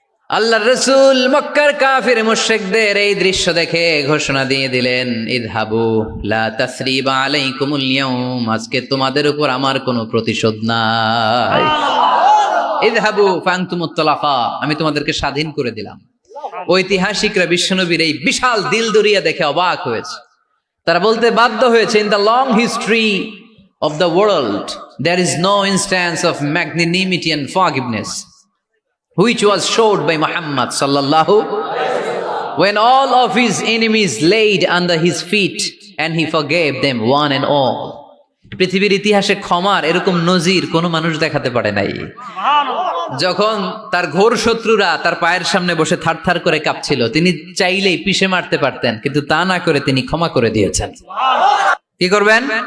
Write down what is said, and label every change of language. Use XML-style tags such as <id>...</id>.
<bn>আল্লাহর রাসূল মক্কার কাফির মুশরিকদের এই দৃশ্য দেখে ঘোষণা দিয়ে দিলেন,</bn> <ar>ইযহাবু লা তাসরিবা আলাইকুমুল ইয়াউম,</ar> <bn>আজকে তোমাদের উপর আমার কোনো প্রতিশোধ নাই।</bn> <ar>ইযহাবু ফাআনতুমুত তালাকা,</ar> <bn>আমি তোমাদেরকে স্বাধীন করে দিলাম। ঐতিহাসিকরা বিশ্বনবীর এই বিশাল দিলদরিয়া দেখে অবাক হয়েছে। তারা বলতে বাধ্য হয়েছে,</bn> <en>In the long history of the world there is no instance of magnanimity and forgiveness which was showed by Muhammad sallallahu when all of his enemies laid under his feet and he forgave them one and all.</en> <bn>পৃথিবীর ইতিহাসে ক্ষমার এরকম নজির কোন মানুষ দেখাতে পারে নাই। যখন তার ঘোর শত্রুরা তার পায়ের সামনে বসে থারথার করে কাঁপছিল, তিনি চাইলেই পিষে মারতে পারতেন, কিন্তু তা না করে তিনি ক্ষমা করে দিয়েছেন। কি করবেন?</bn>